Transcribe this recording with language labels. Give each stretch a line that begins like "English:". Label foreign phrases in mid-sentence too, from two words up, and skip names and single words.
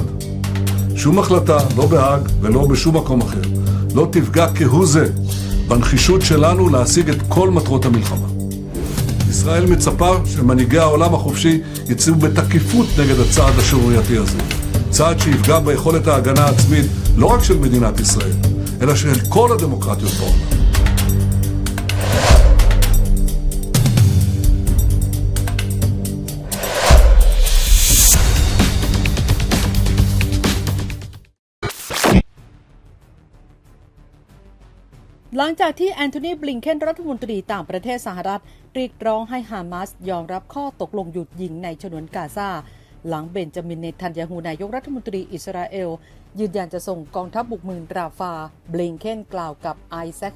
Hebrew: שום החלטה, לא בהאג ולא בשום מקום אחר, לא תפגע כהוא זה בנחישות שלנו להשיג את כל מטרות המלחמה. ישראל מצפה שמנהיגי העולם החופשי יצאו בתקיפות נגד הצעד השערורייתי הזה. צעד שיפגע ביכולת ההגנה העצמית לא רק של מדינת ישראל, אלא של כל הדמוקרטיות בעולם.
Thai: หลังจากที่แอนโทนี บลิงเคนรัฐมนตรีต่างประเทศสหรัฐเรียกร้องให้ฮามาสยอมรับข้อตกลงหยุดยิงในฉนวนกาซาหลังเบนจามิน เนทันยาฮูนายกรัฐมนตรีอิสราเอลยืนยันจะส่งกองทัพบุกเมืองราฟา บลิงเคนกล่าวกับไอแซค เฮ